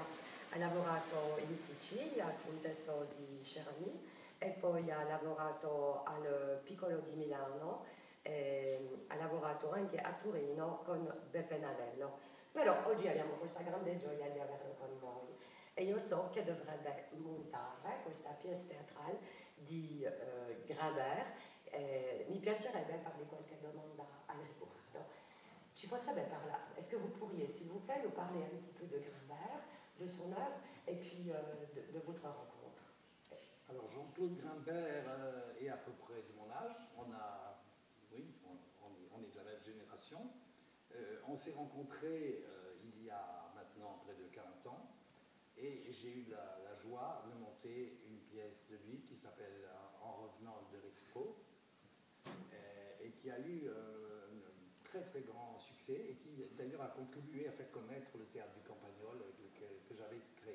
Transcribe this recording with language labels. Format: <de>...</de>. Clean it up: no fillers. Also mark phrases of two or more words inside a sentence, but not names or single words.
<it>Ha lavorato in Sicilia su un testo di Cherami e poi ha lavorato al Piccolo di Milano, ha lavorato anche a Torino con Beppe Nadello. Però oggi abbiamo questa grande gioia di averlo con noi e io so che dovrebbe montare questa pièce teatrale di Grimbert. Mi piacerebbe farvi qualche domanda al riguardo. Ci potrebbe parlare,</it> <fr>est-ce que vous pourriez, s'il vous plaît, nous parler un petit peu de Grimbert, de son œuvre et puis de votre rencontre? Alors Jean-Claude Grimbert est à peu près de mon âge. Oui, on est de la même génération. On s'est rencontrés il y a maintenant près de 40 ans et j'ai eu la joie de monter une pièce de lui qui s'appelle En revenant de l'Expo et qui a eu un très très grand succès et qui d'ailleurs a contribué à faire connaître le théâtre du Campagnol que j'avais créé.</fr>